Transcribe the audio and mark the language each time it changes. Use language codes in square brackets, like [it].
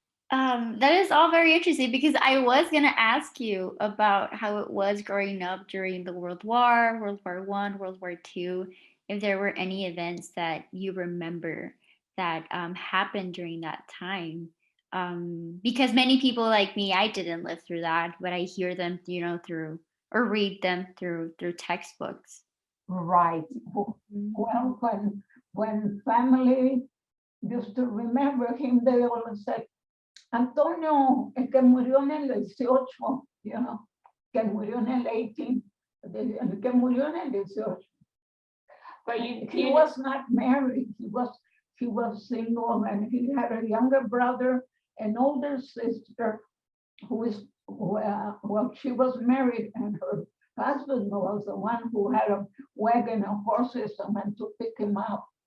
[en] That is all very interesting because I was gonna ask you about how it was growing up during the World War, World War One, World War Two, if there were any events that you remember that happened during that time. Because many people like me, I didn't live through that, but I hear them, through or read them through textbooks. Right. well, when family used to remember him, they always said, [es] Antonio, el que murió en el 18, que murió en el 18, el que murió en el 18. [en] But He was not married. He was single, and he had a younger brother, an older sister, well, she was married, and her husband was the one who had a wagon and horses and went to pick him up.